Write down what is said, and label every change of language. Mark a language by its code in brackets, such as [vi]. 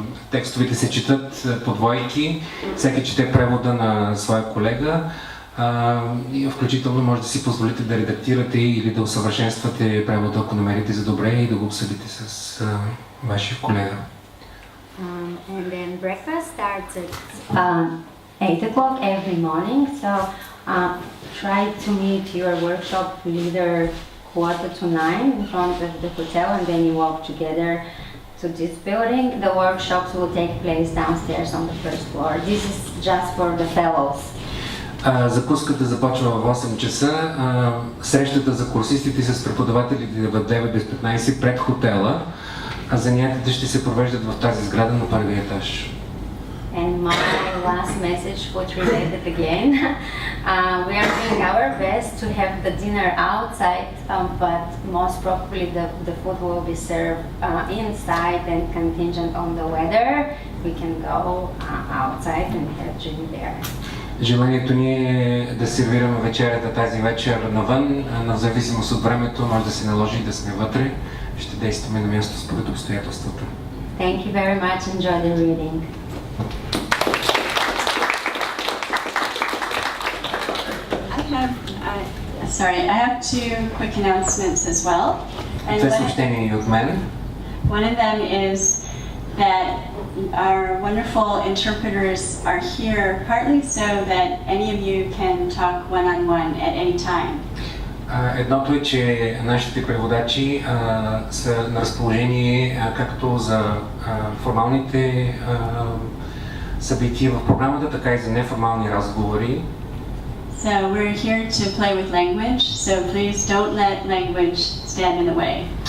[bg] Текстовете се четат по двойки, всеки чете превода на своя колега. Включително може да си позволите да редактирате или да усъвършенствате превода, ако намерите за добре, и да го обсъдите с вашия колега. [en] And then breakfast starts at 8 o'clock every morning, so try to meet your workshop leader 8:45 in front of the hotel, and then you walk together to this building. The workshops will take place downstairs on the first floor. This is just for the fellows. [bg] Закуската започва в 8 часа. Срещата за курсистите с преподавателите е в 9 без 15 пред хотела, а занятията ще се провеждат в тази сграда на първия етаж. [en] And my last message was related again. We are doing our best to have the dinner outside, but most probably the food will be served inside, and contingent on the weather, we can go outside and have drink there. [bg] Желанието ни е да сервираме вечерята тази вечер навън, но в зависимост от времето може да се наложи да сме вътре. Ще действаме на място според обстоятелствата. [en] Thank you very much. Enjoy the reading. I have two quick announcements as well. And [bg] Две съобщения от мен. [en] one of them is that our wonderful interpreters are here partly so that any of you can talk one-on-one at any time. [bg] Едното е, че нашите преводачи са на разположение както за формалните събития в програмата, така и за неформални разговори. [en] So we're here to play with language, so please don't let language stand in the way.